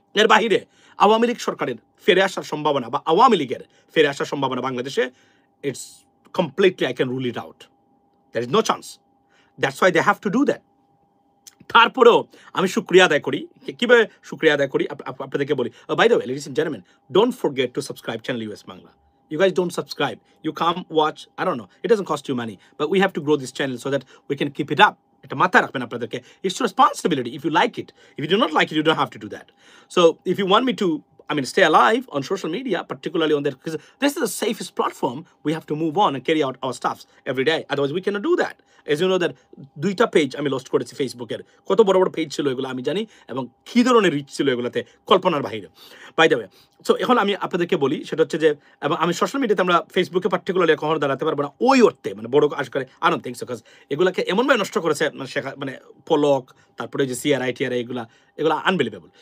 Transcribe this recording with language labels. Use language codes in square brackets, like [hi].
[bn] এর বাহিরে আওয়ামী লীগ সরকারের ফিরে আসার সম্ভাবনা বা আওয়ামী লীগের ফিরে আসার সম্ভাবনা বাংলাদেশে, [en] It's completely, I can rule it out. There is no chance. That's why they have to do that. [bn] তারপরেও আমি শুক্রিয়া আদায় করি। কিভাবে শুক্রিয়া আদায় করি আপনাদেরকে বলি। [en] By the way, ladies and gentleman, don't forget to subscribe channel US Bangla. You guys don't subscribe. You come, watch. I don't know. It doesn't cost you money, but we have to grow this channel so that we can keep it up. [bn] এটা মাথায় রাখবেন আপনাদেরকে। [en] It's responsibility. If you like it, if you do not like it, you don't have to do that. So if you want me to, stay alive on social media, particularly on that, because this is the safest platform. We have to move on and carry out our stuffs every day. Otherwise, we cannot do that. As you know that [bn] 2টা page আমি lost করেছি ফেসবুকের। কত বড় বড় page ছিল এগুলো আমি জানি, এবং কি ধরনের রিচ ছিল এগুলোতে, কল্পনার বাহিরে। [en] by the way, so [bn] এখন আমি আপনাদেরকে বলি, সেটা হচ্ছে যে, এবং আমি সোশ্যাল মিডিয়াতে আমরা ফেসবুকে পার্টিকুলারলি কখনো দাঁড়াতে পারবো না ওই অর্থে, বড় কাজ করে [en] I don't think so, [bn] because এগুলোকে এমনভাবে নষ্ট করেছে পলক, তারপরে যে সিআরআই টিআরআই, এগুলো আনবিলিভেবল।